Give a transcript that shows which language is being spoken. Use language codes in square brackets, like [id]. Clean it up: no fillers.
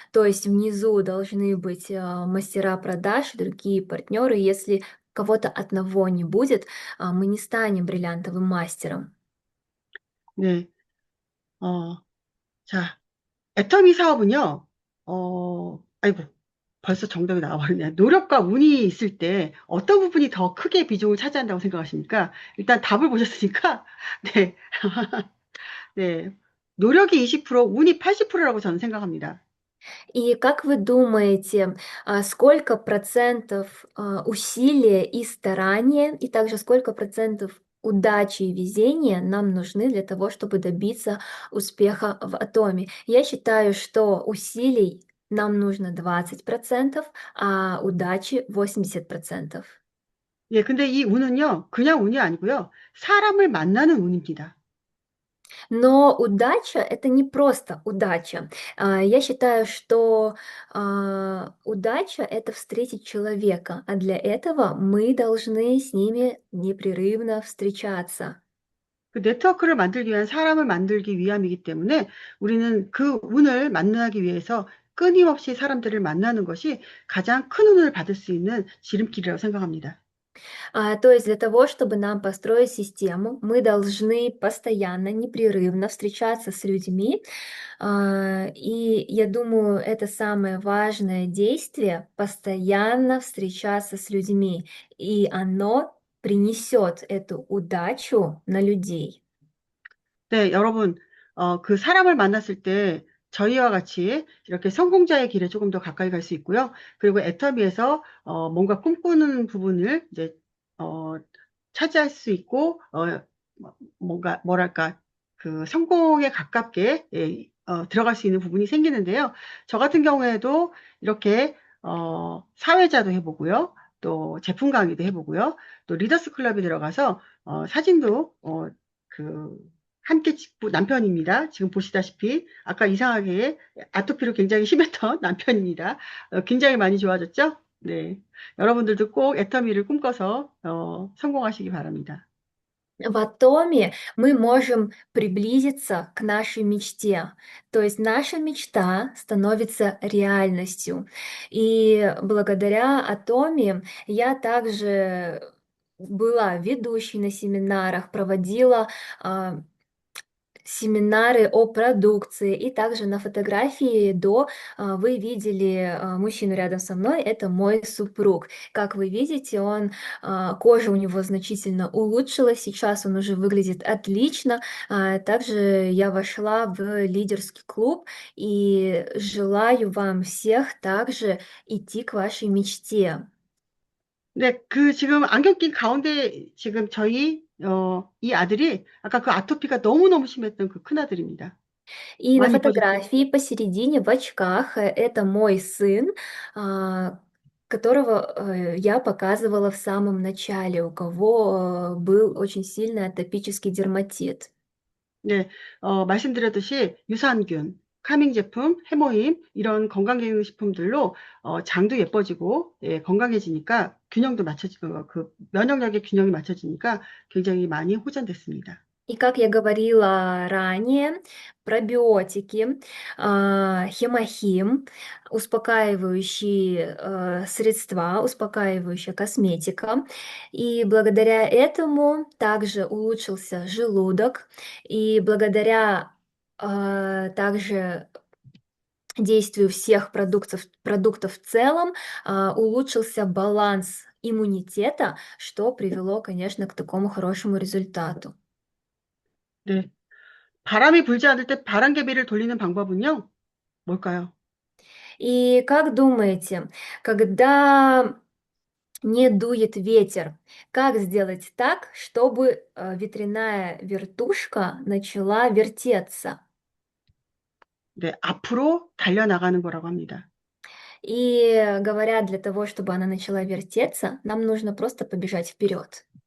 [ru] То есть внизу должны быть мастера продаж, другие партнеры. Если кого-то одного не будет, мы не станем бриллиантовым мастером. [ko] 네, 어, 자, 애터미 사업은요, 아이고, 벌써 정답이 나와버리네. 노력과 운이 있을 때 어떤 부분이 더 크게 비중을 차지한다고 생각하십니까? 일단 답을 보셨으니까, 네, 네. 노력이 20%, 운이 80%라고 저는 생각합니다. [ru] И как вы думаете, сколько процентов усилия и старания, и также сколько процентов удачи и везения нам нужны для того, чтобы добиться успеха в атоме? Я считаю, что усилий нам нужно 20%, а удачи 80%. [ko] 예, 근데 이 운은요, 그냥 운이 아니고요. 사람을 만나는 운입니다. [ru] Но удача– это не просто удача. Я считаю, что удача– это встретить человека, а для этого мы должны с ними непрерывно встречаться. [ko] 그 네트워크를 만들기 위한 사람을 만들기 위함이기 때문에 우리는 그 운을 만나기 위해서 끊임없이 사람들을 만나는 것이 가장 큰 운을 받을 수 있는 지름길이라고 생각합니다. [ru] То есть для того, чтобы нам построить систему, мы должны постоянно, непрерывно встречаться с людьми. И я думаю, это самое важное действие– постоянно встречаться с людьми. И оно принесет эту удачу на людей. [ko] 네, 여러분, 그 사람을 만났을 때 저희와 같이 이렇게 성공자의 길에 조금 더 가까이 갈 수 있고요. 그리고 애터미에서 뭔가 꿈꾸는 부분을 이제 어, 차지할 수 있고, 뭔가 뭐랄까 그 성공에 가깝게 예, 들어갈 수 있는 부분이 생기는데요. 저 같은 경우에도 이렇게 사회자도 해보고요. 또 제품 강의도 해보고요. 또 리더스 클럽에 들어가서 사진도 그 함께 찍고 남편입니다. 지금 보시다시피 아까 이상하게 아토피로 굉장히 심했던 남편입니다. 굉장히 많이 좋아졌죠? 네. 여러분들도 꼭 애터미를 꿈꿔서 성공하시기 바랍니다. [ru] В атоме мы можем приблизиться к нашей мечте. То есть наша мечта становится реальностью. И благодаря атоме я также была ведущей на семинарах, проводила семинары о продукции. И также на фотографии вы видели мужчину рядом со мной, это мой супруг. Как вы видите, кожа у него значительно улучшилась, сейчас он уже выглядит отлично. Также я вошла в лидерский клуб и желаю вам всех также идти к вашей мечте. [ko] 네, 그 지금 안경 낀 가운데 지금 이 아들이 아까 그 아토피가 너무너무 심했던 그 큰아들입니다. [ru] И на [ko] 많이 이뻐졌죠? [ru] фотографии посередине в очках это мой сын, которого я показывала в самом начале, у кого был очень сильный атопический дерматит. [ko] 네, 말씀드렸듯이 유산균, 카밍 제품, 해모임 이런 건강기능식품들로 장도 예뻐지고 예, 건강해지니까 균형도 맞춰지고 그 면역력의 균형이 맞춰지니까 굉장히 많이 호전됐습니다. [ru] И как я говорила ранее, пробиотики, хемохим, успокаивающие средства, успокаивающая косметика. И благодаря этому также улучшился желудок. И благодаря также действию всех продуктов в целом улучшился баланс иммунитета, что привело, конечно, к такому хорошему результату. [ko] 네. 바람이 불지 않을 때 바람개비를 돌리는 방법은요? 뭘까요? [ru] И как думаете, когда не дует ветер, как сделать так, чтобы ветряная вертушка начала вертеться? [ko] 네, 앞으로 달려나가는 거라고 합니다. [ru] И говорят, для того, чтобы она начала вертеться, нам нужно просто побежать вперед.